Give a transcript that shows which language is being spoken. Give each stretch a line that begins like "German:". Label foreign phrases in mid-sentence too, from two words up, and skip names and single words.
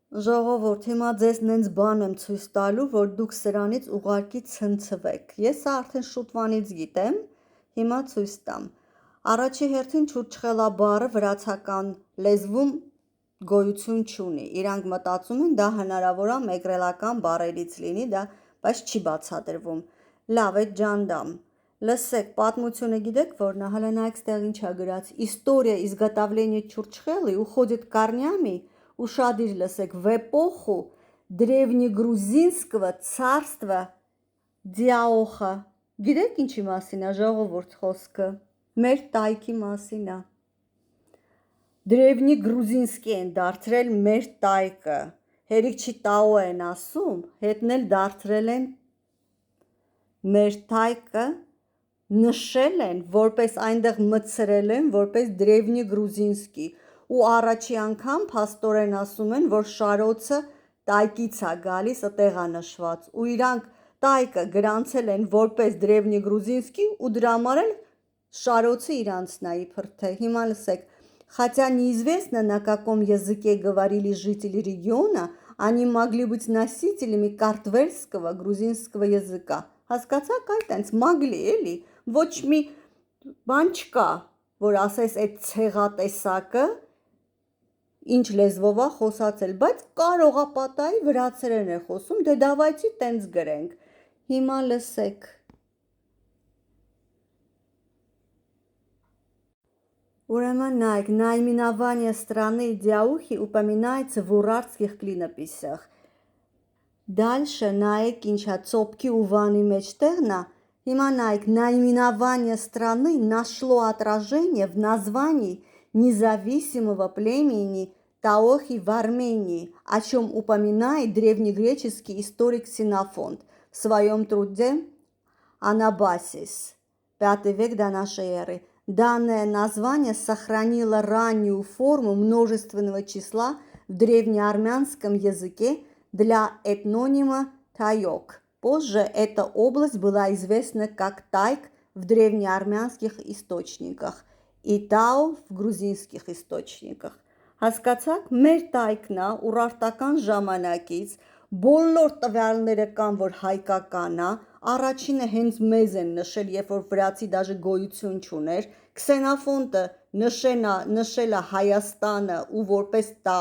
Armenian: Ժողովուրդ, հիմա ձեզ նենց բան եմ ցույց տալու, որ դուք սրանից ուղարկի ցնցվեք։ Ես սա արդեն շուտվանից գիտեմ, հիմա ցույց տամ։ Առաջի հերթին չուրչխելա բառը վրացական լեզվում գոյություն չունի։ Իրանք մտածում են դա հնարավոր է մեկրելական բառերից լինի, բայց չի բացատրվում։ Լավ, այդ ջանդամ։ Լսեք, պատմությունը гидեք, որն է, հələ նայեք ստեղ ինչ է գրած։
Russian: История изготовления чурчхелы уходит корнями,
Armenian: ушадիր լսեք,
Russian: в эпоху древнегрузинского царства
Armenian: Դիաոխա։ Գիտեք ինչի մասին է ժողովուրդ խոսքը։ Մեր տայքի մասին է։ Древнегрузинский են դարձրել մեր տայքը։ Հերիք չի տաո են ասում, հետն էլ դարձրել են մեր տայքը, նշել են, որպես այնտեղ մտցրել են, որպես Древнегрузинский, ու առաջի անգամ փաստորեն ասում են, որ շարոցը տայքից է գալիս, այդտեղ է նշված, ու իրանք տայքը գրանցել են որպես Древнегрузинский ու դրա համար էլ շարոցը իրանցն է իբր թե։ Հիմա լսեք,
Russian: хотя неизвестно, на каком языке говорили жители региона, они могли быть носителями картвельского грузинского языка։
Armenian: Հասկացաք, այտենց մագլի էլի, ոչ մի բան չկա, որ ասես այդ ցեղատեսակը ինչ լեզվով է խոսացել, բայց կարող է պատահի վրացերեն է խոսում, դե դավայցի տենց գրենք։ Հիմա լսեք։ Ուրեմն նայեք,
Russian: наименование страны Դիաուխի упоминается в урартских клинописях։ Дальше նայեք
Armenian: ինչա ծոպքի ու վանի մեջտեղն է։ Հիմա նայեք,
Russian: наименование страны нашло отражение в названии независимого племени Таохи в Армении, о чем упоминает древнегреческий историк Ксенофонт в своем труде «Анабасис», 5 век до нашей эры. Данное название сохранило раннюю форму множественного числа в древнеармянском языке для этнонима Тайок. Позже эта область была известна как Тайк в древнеармянских источниках и Тау в грузинских источниках.
Armenian: Հասկացաք, մեր տայքն է ուրարտական ժամանակից, բոլոր տվյալները կան, որ հայկական է, առաջինը հենց մեզ են նշել, երբ որ վրացի դաժե գոյություն չուներ, Քսենոֆոնտը նշել է Հայաստանը ու որպես